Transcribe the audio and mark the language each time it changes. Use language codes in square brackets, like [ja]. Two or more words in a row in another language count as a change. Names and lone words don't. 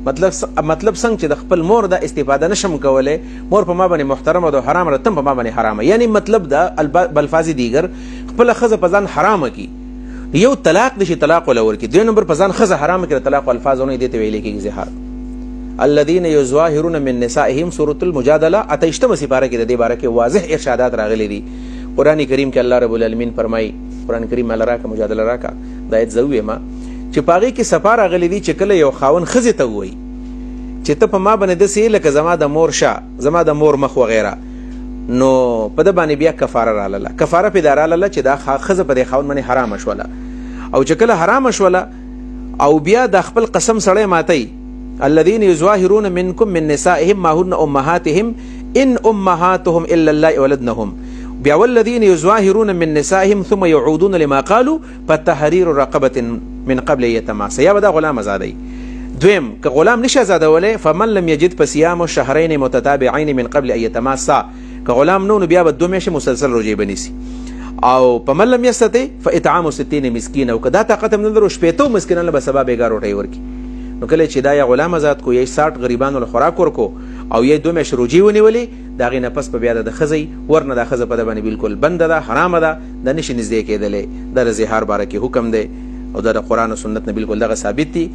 [ps] مطلب څنګه چې د خپل مور د استفاده نشم کولی، مور په ما باندې محترمه ده او حرامه ده، تم په ما باندې حرامه. یعنی مطلب دا [fa] بالفاظ دیگر [ps] خپله ښځه په ځان حرامه کي. یو طلاق دی چې طلاق ولا ورکي، دوی نمبر په ځان ښځه حرامه کړي، طلاق الفاظونه دې ته ویل کېږي زهار. [ar] الذين يظاهرون من نسائهم [ps] سورة المجادله 28 سپاره کې د دې باره کې واضح ارشادات راغلي دي. قرآن کریم کې [ar] الله رب العالمین [ps] فرمایي، قرآن کریم الله راکه مجادله راکه د آیت زه ووایم چې په هغې کې صفا راغلي دي چې کله یو خاوند ښځې ته ووایي چې ته په ما باندې داسې لکه زما د مور شا، زما د مور مخ وغیره، نو په ده باندې بیا کفاره رالاله. کفاره پې دا رالاله چې دا ښځه په دې خاوند باندې حرامه شوله، او چې کله حرامه شوله او بیا د خپل قسم سړی ماتی، [ar] الذين يظاهرون منكم من نسائهم ما هن امهاتهم ان امهاتهم الا اللائي ولدنهم بیا والذين يظاهرون من نسائهم ثم يعودون لما قالوا فتحرير رقبه من قبل يتماسا. [ps] یا به دا غلام ازادوي. دویم که غلام نشي ازادولی [ar] فمن لم يجد فصيام شهرين متتابعين من قبل ان يتماسا. [ps] که غلام نو بیا به 2 میاشتې مسلسل روزې بنیسي. [ar] او فمن لم يستطع فاطعام 60 مسكين. [ps] او که دا طاقت هم نه لرو 80 مسکینانو به سبا بېګا روټۍ ورکړي. نو کله چې دا یا غلام آزاد کو یا 60 غریبانو له خوراک ورکو او یا 2 میاشتې روزې ونیولې، د هغې نه پس په بیا د ښځې ورنه دا ښځه په ده باندې بالکل بنده ده، حرامه ده، دا نشي نږدې کېدلی. دا د زهار باره کې حکم دی او دا د قرآن او سنت نه بالکل دغه ثابت دي.